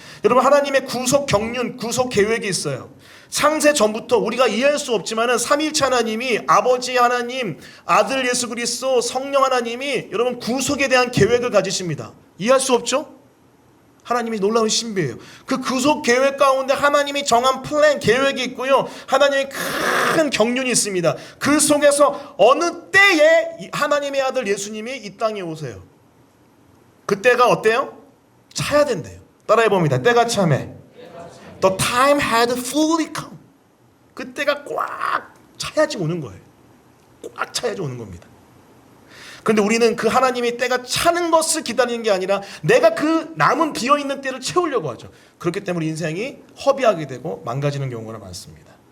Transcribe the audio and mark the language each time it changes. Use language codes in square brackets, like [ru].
[ko] 여러분 하나님의 구속 경륜, 구속 계획이 있어요. 창세 전부터 우리가 이해할 수 없지만은 삼위일체 하나님이 아버지 하나님, 아들 예수 그리스도, 성령 하나님이 여러분 구속에 대한 계획을 가지십니다. 이해할 수 없죠? 하나님이 놀라운 신비예요. 그 구속 계획 가운데 하나님이 정한 플랜, 계획이 있고요. 하나님의 큰 경륜이 있습니다. 그 속에서 어느 때에 하나님의 아들 예수님이 이 땅에 오세요. 그때가 어때요? 차야 된대요. 따라해 봅니다. 때가 참에 [en] The time had fully come. [ko] 그때가 꽉 차야지 오는 거예요. 꽉 차야지 오는 겁니다. 그런데 우리는 그 하나님이 때가 차는 것을 기다리는 게 아니라 내가 그 남은 비어있는 때를 채우려고 하죠. 그렇기 때문에 인생이 허비하게 되고 망가지는 경우가 많습니다.